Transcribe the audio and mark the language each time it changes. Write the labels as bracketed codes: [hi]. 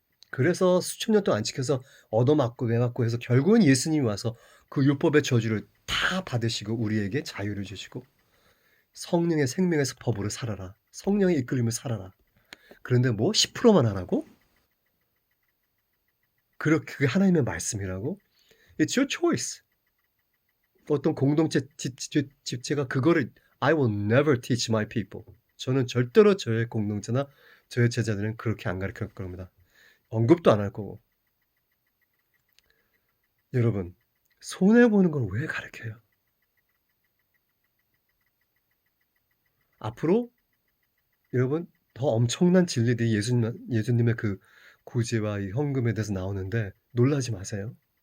[ko] 그래서 수천 년 동안 안 지켜서 얻어맞고 매맞고 해서 결국은 예수님이 와서 그 율법의 저주를 다 받으시고 우리에게 자유를 주시고 성령의 생명의 법으로 살아라. 성령의 이끌림을 살아라. 그런데 뭐 10%만 하라고? 그게 하나님의 말씀이라고? [en] It's your choice. [ko] 어떤 공동체 집체가 그거를 [en] I will never teach my people. [ko] 저는 절대로 저의 공동체나 저의 제자들은 그렇게 안 가르칠 겁니다. 언급도 안 할 거고. 여러분, 손해보는 걸 왜 가르쳐요? 앞으로 여러분 더 엄청난 진리들이 예수님의 그 구제와 이 헌금에 대해서 나오는데 놀라지 마세요.